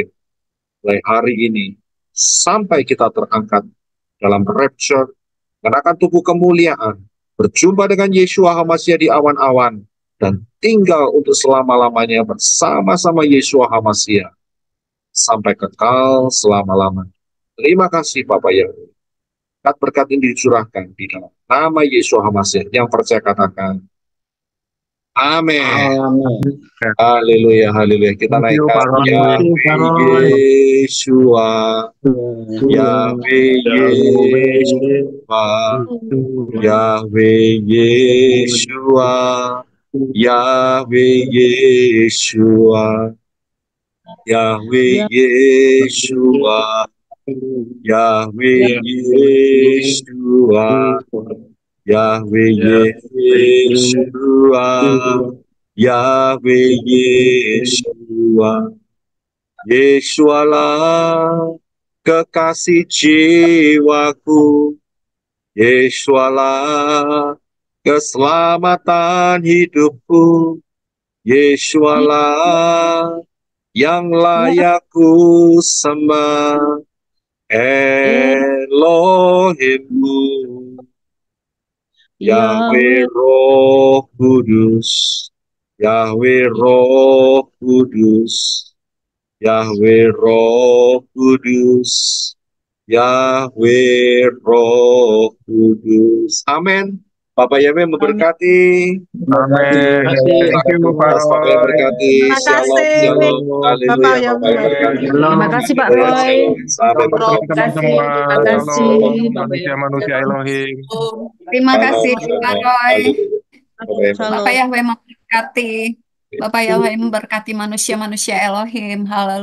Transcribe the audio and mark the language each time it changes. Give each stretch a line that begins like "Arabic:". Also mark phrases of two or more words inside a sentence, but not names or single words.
Indonesian: Mulai hari ini sampai kita terangkat dalam rapture, mengenakan tubuh kemuliaan, berjumpa dengan Yeshua HaMashiach di awan-awan, dan tinggal untuk selama-lamanya bersama-sama Yeshua HaMashiach sampai kekal selama-lamanya. Terima kasih Bapak Yahweh. Berkat ini dicurahkan di dalam nama Yeshua HaMashiach. Yang percaya katakan amin. Amin. Haleluya, haleluya. Kita
English: Thank you,
Indonesian: naikkan Pak Roy. Yahweh Yeshua, Yahweh Yeshua, Yahweh Yeshua, Yahweh Yeshua, Yahweh Yeshua, Yahweh Yeshua, Yahweh Yeshua, Yahweh Yeshua. Yesualah kekasih jiwaku, Yesualah keselamatan hidupku, Yesualah yang layak ku sembah, Elohimku, Yahweh Roh Kudus, Yahweh Roh Kudus, Yahweh Roh Kudus, Yahweh Roh Kudus. Amin. Bapak Yahweh memberkati. Amin.
English: Thank you,
Indonesian: Pak Bapak Roy. memberkati. Terima Shalom, kasih, shalom. Haleluya. Bapak Bapak Yahweh. memberkati. Terima kasih Pak Roy. Shalom. Sampai Selamat bertemu. teman-teman semua. Terima kasih. Shalom, Bapak manusia-manusia Elohim. Terima kasih Shalom. Pak Roy. Haleluya. Bapak Yahweh memberkati. Bapak Yahweh memberkati manusia-manusia Elohim.